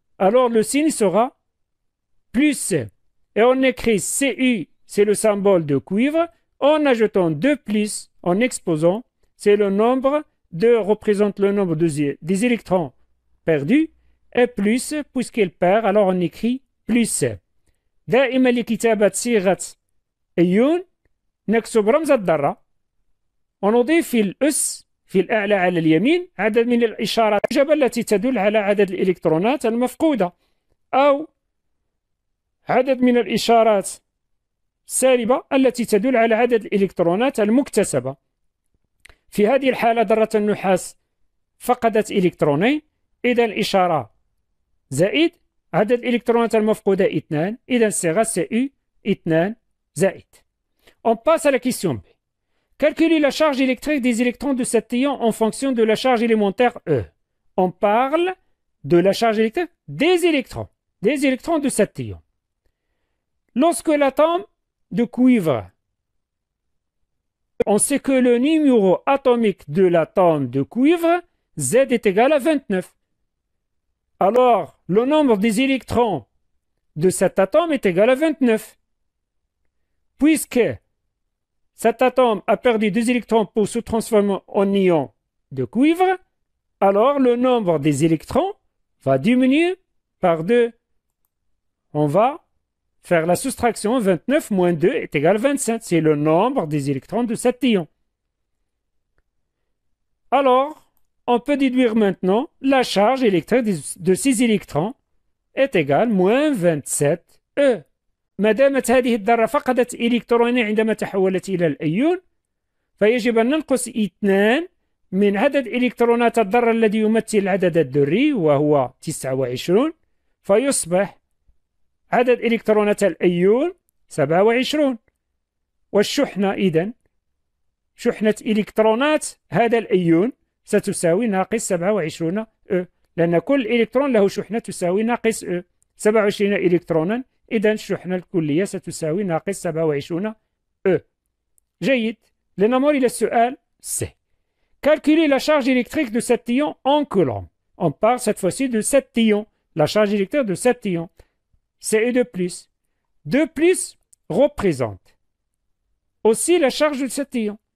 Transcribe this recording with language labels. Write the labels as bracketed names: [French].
[French] Alors le signe sera plus. Et on écrit Cu, c'est le symbole de cuivre, en ajoutant 2 plus, en exposant, c'est le nombre représente le nombre des électrons perdus, et plus, puisqu'il perd, alors on écrit plus. [Arabic] دائما لكتابة صيغة أيون نكتب رمز الذرة ونضيف في الأس في الأعلى على اليمين عدد من الإشارات الموجبة التي تدل على عدد الإلكترونات المفقودة أو عدد من الإشارات السالبة التي تدل على عدد الإلكترونات المكتسبة. في هذه الحالة ذرة النحاس فقدت إلكترونين إذا الإشارة زائد عدد الإلكترونات المفقودة 2 إذا الصيغة CU 2 زائد. [French] On passe à la question B. Calculer la charge électrique des électrons de cet ion en fonction de la charge élémentaire E. On parle de la charge électrique des électrons de cet ion. Lorsque l'atome de cuivre, on sait que le numéro atomique de l'atome de cuivre, Z est égal à 29. Alors, le nombre des électrons de cet atome est égal à 29. Puisque cet atome a perdu 2 électrons pour se transformer en ion de cuivre, alors le nombre des électrons va diminuer par 2. On va faire la soustraction 29 moins 2 est égal à 27. C'est le nombre des électrons de cet ion. Alors, on peut déduire maintenant la charge électrique de ces électrons est égale moins 27 E. [Arabic] ما دامت هذه الذرة فقدت إلكترونين عندما تحولت إلى الأيون فيجب أن ننقص 2 من عدد إلكترونات الذرة الذي يمثل العدد الذري وهو 29 فيصبح عدد إلكترونات الأيون 27 والشحنة إذن شحنة إلكترونات هذا الأيون ستساوي ناقص 27 أ لأن كل إلكترون له شحنة تساوي ناقص أ 27 إلكترونا إذن الشحنة الكلية ستساوي ناقص 27 أ. جيد. لنمر إلى السؤال C. [French] Calculer la charge électrique de cet ion en coulombs. On parle cette fois-ci de cet ion, la charge électrique de cet ion. Ce2+. 2+ représente aussi la charge de cet ion.